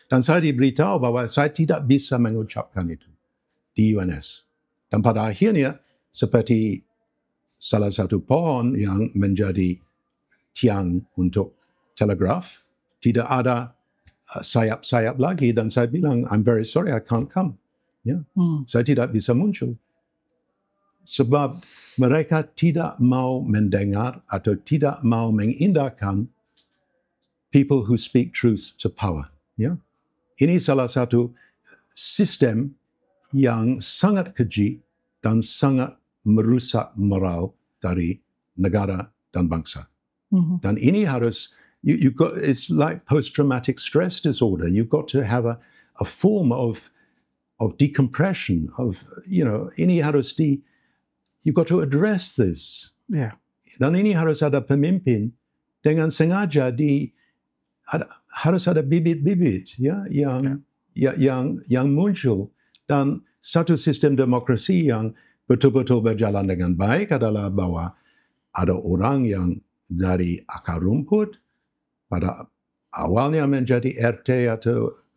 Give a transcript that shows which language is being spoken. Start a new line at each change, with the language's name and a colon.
Indonesian: Dan saya diberitahu bahwa saya tidak bisa mengucapkan itu di UNS. Dan pada akhirnya, seperti salah satu pohon yang menjadi tiang untuk telegraf, tidak ada sayap-sayap lagi. Dan saya bilang,
English: I'm very sorry, I can't come.
Indonesian: Ya, saya tidak bisa muncul. Sebab mereka tidak mau mendengar atau tidak mau mengindahkan
English: people who speak truth to power.
Indonesian: Ya. Ini salah satu sistem yang sangat keji dan sangat merusak moral dari negara dan bangsa. Dan ini harus,
English: it's like post-traumatic stress disorder. You've got to have a form of decompression,
Indonesian: ini harus
English: you've got to address this. Yeah.
Indonesian: Dan ini harus ada pemimpin dengan sengaja harus ada bibit-bibit ya yang muncul, dan satu sistem demokrasi yang betul-betul berjalan dengan baik adalah bahwa ada orang yang dari akar rumput pada awalnya menjadi RT atau